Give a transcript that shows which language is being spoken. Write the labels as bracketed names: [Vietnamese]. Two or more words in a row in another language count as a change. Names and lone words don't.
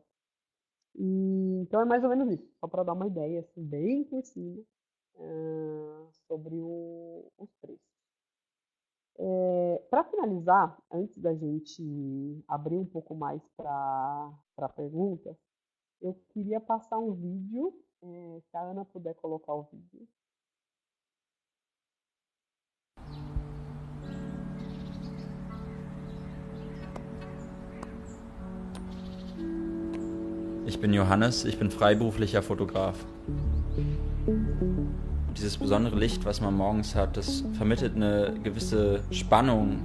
[Portuguese] Então é mais ou menos isso, só para dar uma ideia, assim, bem por cima, sobre os preços. Para finalizar, antes da gente abrir um pouco mais para perguntas, eu queria passar um vídeo, se a Ana puder colocar o vídeo. [German] Ich bin Johannes, ich bin freiberuflicher Fotograf. Dieses besondere Licht, was man morgens hat, das vermittelt eine gewisse Spannung.